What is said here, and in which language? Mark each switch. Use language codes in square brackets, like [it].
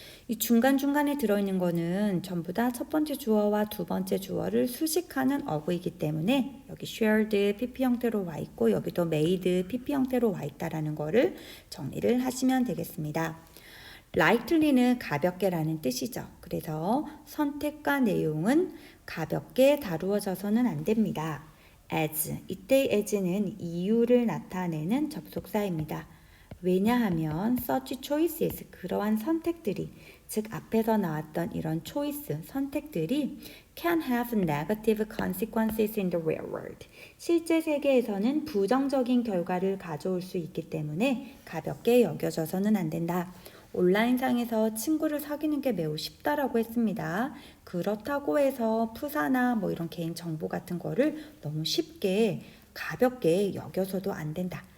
[ko] 이 중간중간에 들어있는 거는 전부 다 첫 번째 주어와 두 번째 주어를 수식하는 어구이기 때문에 여기 shared PP 형태로 와 있고 여기도 made PP 형태로 와 있다라는 거를 정리를 하시면 되겠습니다. lightly는 가볍게라는 뜻이죠. 그래서 선택과 내용은 가볍게 다루어져서는 안 됩니다. as, 이때 as는 이유를 나타내는 접속사입니다. 왜냐하면 [en] such choices, [ko] 그러한 선택들이, 즉 앞에서 나왔던 이런 [en] choice, 선택들이 can have negative consequences in the real world. [ko] 실제 세계에서는 부정적인 결과를 가져올 수 있기 때문에 가볍게 여겨져서는 안 된다. 온라인상에서 친구를 사귀는 게 매우 쉽다라고 했습니다. 그렇다고 해서 푸사나 뭐 이런 개인 정보 같은 거를 너무 쉽게 가볍게 여겨서도 안 된다.